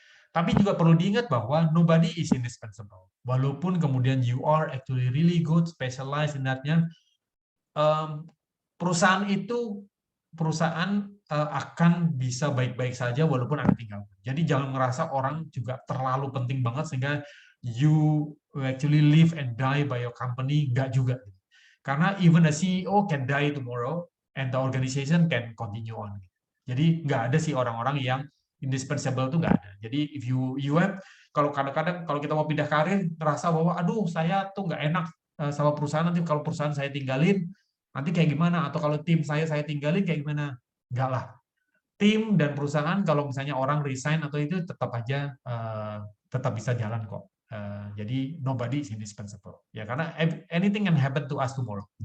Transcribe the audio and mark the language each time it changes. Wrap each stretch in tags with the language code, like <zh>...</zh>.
<id>Tapi juga perlu diingat bahwa</id> <en>nobody is indispensable.</en> <id>Walaupun kemudian</id> <en>you are actually really good, specialized in that-</en> <id>nya, perusahaan akan bisa baik-baik saja walaupun Anda tinggal. Jadi jangan merasa orang juga terlalu penting banget sehingga</id> <en>you actually live and die by your company.</en> <id>Enggak juga. Karena</id> <en>even the CEO can die tomorrow and the organization can continue on.</en> <id>Jadi nggak ada sih orang-orang yang indispensable itu nggak ada. Jadi</id> <en>if you have,</en> <id>kalau kadang-kadang kalau kita mau pindah karir merasa bahwa aduh saya tuh nggak enak sama perusahaan, nanti kalau perusahaan saya tinggalin nanti kayak gimana, atau kalau tim saya tinggalin kayak gimana. Enggak lah. Tim dan perusahaan kalau misalnya orang resign atau itu tetap aja tetap bisa jalan kok. Jadi</id> <en>nobody is indispensable.</en> <id>Ya karena</id> <en>anything can happen to us tomorrow.</en>